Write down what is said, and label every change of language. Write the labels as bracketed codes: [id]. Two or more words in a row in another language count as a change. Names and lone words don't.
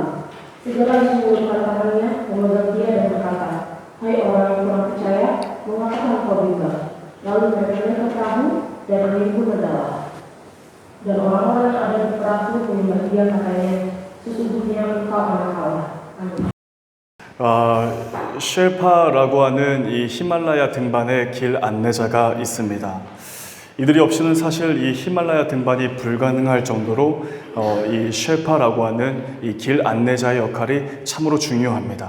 [id] Segera Yesus mengulurkan tangannya, memegang dia dan berkata, hai orang yang kurang percaya, mengapa engkau bimbang? Lalu mereka naik ke perahu dan angin pun reda. Dan orang-orang yang ada di perahu menyembah dia katanya, sesungguhnya engkau anak Allah. Amin. [ko] 쉘파라고 하는 이 히말라야 등반의 길 안내자가 있습니다. 이들이 없이는 사실 이 히말라야 등반이 불가능할 정도로 이 쉘파라고 하는 이 길 안내자의 역할이 참으로 중요합니다.